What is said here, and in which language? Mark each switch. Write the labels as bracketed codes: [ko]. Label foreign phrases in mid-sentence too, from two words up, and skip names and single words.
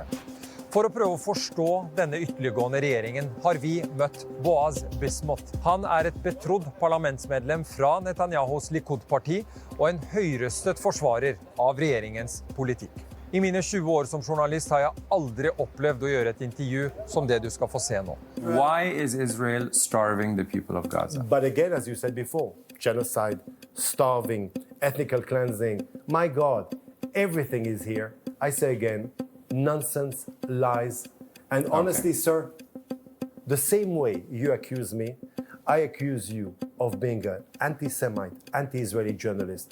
[no] For å prøve å forstå denne ytterliggående regjeringen har vi møtt Boaz Bismuth. Han er et betrodd parlamentsmedlem fra Netanyahus Likud-parti og en høyrøstet forsvarer av regjeringens politikk. I mine 20 år som journalist har jeg aldri opplevd å gjøre et intervju som det du skal få se nå. [en] Why is Israel starving the people of Gaza? But again, as you said before, genocide, starving, ethnical cleansing. My God, everything is here. I say again, nonsense, lies. And honestly, sir, the same way you accuse me, I accuse you of being an anti-Semite, anti-Israeli journalist.